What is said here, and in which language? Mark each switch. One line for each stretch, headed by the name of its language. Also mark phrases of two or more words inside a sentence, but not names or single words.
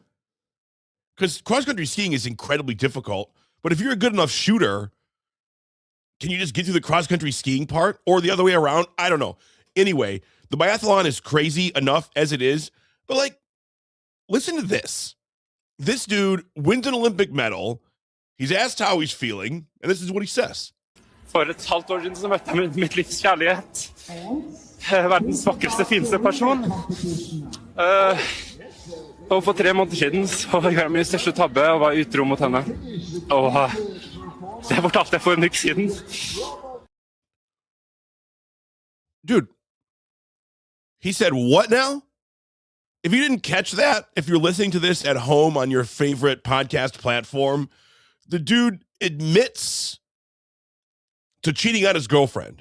English: Because cross-country skiing is incredibly difficult, but if you're a good enough shooter, can you just get through the cross-country skiing part? Or the other way around? I don't know. Anyway, the biathlon is crazy enough as it is, but like, listen to this. This dude wins an Olympic medal. He's asked how he's feeling, and this is what he says.
Norwegian: For et halvt år siden så møtte jeg mitt livs kjærlighet. Verdens vakreste, fineste person. Og for 3 måneder siden så gjorde jeg min største tabbe og var utro mot henne. Og det fortalte jeg for en uke siden.
English: Dude, he said what now? If you didn't catch that, if you're listening to this at home on your favorite podcast platform, the dude admits to cheating on his girlfriend.